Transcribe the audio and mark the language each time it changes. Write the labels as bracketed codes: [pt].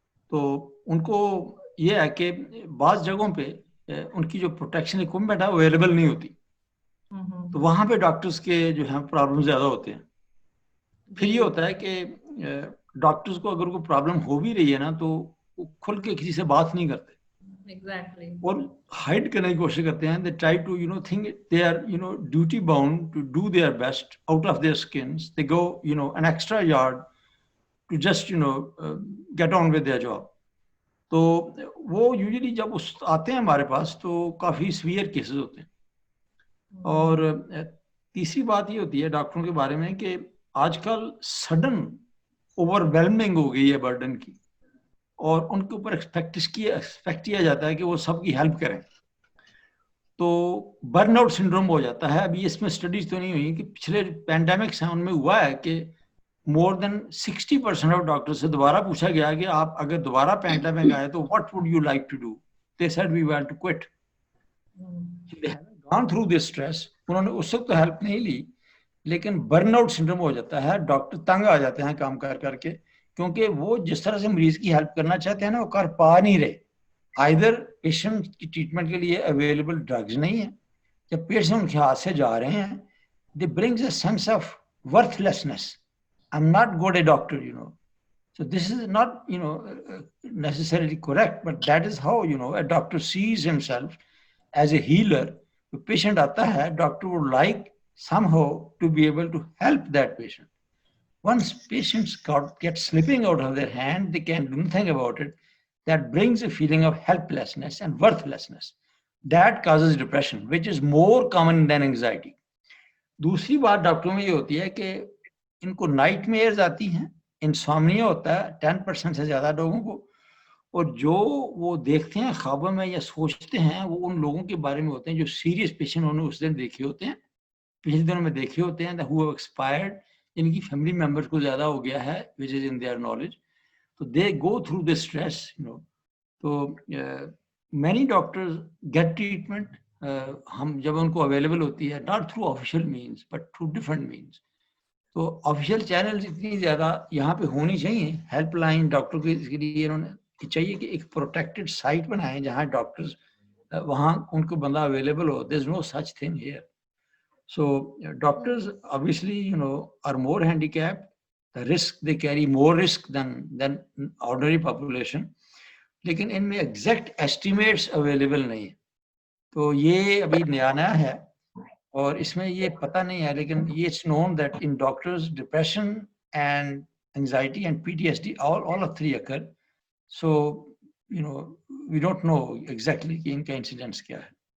[ur] تو ان کو یہ ہے کہ بعض جگہوں پہ ان کی جو پروٹیکشن اکوپمنٹ ہے اویلیبل نہیں ہوتی, تو وہاں پہ ڈاکٹرز کے جو ہیں پرابلم زیادہ ہوتے ہیں. پھر یہ ہوتا ہے کہ ڈاکٹرز کو اگر کوئی پرابلم ہو بھی رہی ہے نا تو وہ کھل کے کسی سے بات نہیں کرتے, [en] Exactly. [ur] اور ہائڈ کرنے کی کوشش کرتے ہیں. [en] They try to think they are duty bound to do their best out of their skins. They go an extra yard to just get on with their job. [ur] تو وہ یوزلی جب آتے ہیں ہمارے پاس تو کافی سویئر کیسز ہوتے ہیں. اور تیسری بات یہ ہوتی ہے ڈاکٹروں کے بارے میں کہ آج کل سڈن اوور ویلمنگ ہو گئی ہے برڈن کی, اور ان کے اوپر ایکسپیکٹ کیا جاتا ہے کہ وہ سب کی ہیلپ کریں, تو برن آؤٹ سنڈروم ہو جاتا ہے. ابھی اس میں اسٹڈیز تو نہیں ہوئی کہ پچھلے پینڈیمکس ہیں ان میں ہوا ہے کہ [en] more than 60% [ur] آف ڈاکٹر سے دوبارہ پوچھا گیا کہ آپ اگر دوبارہ پینڈیمک آئے تو [en] what would you like to do? They said we want to quit. They haven't gone through this stress. [ur] انہوں نے اس وقت تو ہیلپ نہیں لی, لیکن برن آؤٹ سنڈروم ہو جاتا ہے. ڈاکٹر تنگ آ جاتے ہیں کام کر کر کے, کیونکہ وہ جس طرح سے مریض کی ہیلپ کرنا چاہتے ہیں نا وہ کر پا نہیں رہے. آئدر پیشنٹ کی ٹریٹمنٹ کے لیے اویلیبل ڈرگز نہیں ہیں, جب پیشنٹ ان کے ہاتھ سے جا رہے ہیں [en] they brings a sense of worthlessness. I'm not good a doctor, So this is not, necessarily correct, but that is how, a doctor sees himself as a healer. The patient [ur] aata hai, [en] doctor would like somehow to be able to help that patient. Once patients get slipping out of their hand, they can't do anything about it. That brings a feeling of helplessness and worthlessness. That causes depression, which is more common than anxiety. [ur] دوسری بات ڈاکٹروں میں یہ ہوتی ہے کہ ان کو night measures آتی ہیں, انسومنیا ہوتا ہے 10% سے زیادہ لوگوں کو, اور جو وہ دیکھتے ہیں خوابوں میں یا سوچتے ہیں وہ ان لوگوں کے بارے میں ہوتے ہیں جو سیریس پیشنٹ انہوں نے اس دن دیکھے ہوتے ہیں, پچھلے دنوں میں دیکھے ہوتے ہیں, [en] who have expired, [ur] جن کی فیملی ممبرس کو زیادہ ہو گیا ہے, [en] which is in their knowledge. So they go through this stress, So many doctors get treatment. [ur] ہم جب ان کو اویلیبل ہوتی ہے [en] not through official means but through different means, [ur] تو آفیشیل چینلز اتنی زیادہ یہاں پہ ہونی چاہیے. ہیلپ لائن ڈاکٹر کے لیے انہوں نے چاہیے کہ ایک پروٹیکٹڈ سائٹ بنائیں جہاں ڈاکٹرز وہاں ان کو بندہ available ہو. [en] There is no such thing here. So doctors obviously are more handicapped. The risk they carry more risk than ordinary population. [ur] لیکن ان میں ایگزیکٹ ایسٹیمیٹس اویلیبل نہیں ہیں. تو یہ ابھی نیا ہے اور اس میں یہ پتہ نہیں ہے, لیکن یہ [en] It's known that in doctors depression and anxiety and PTSD all of three occur. So we don't know exactly [ur] کہ ان کا انسیڈنس کیا ہے.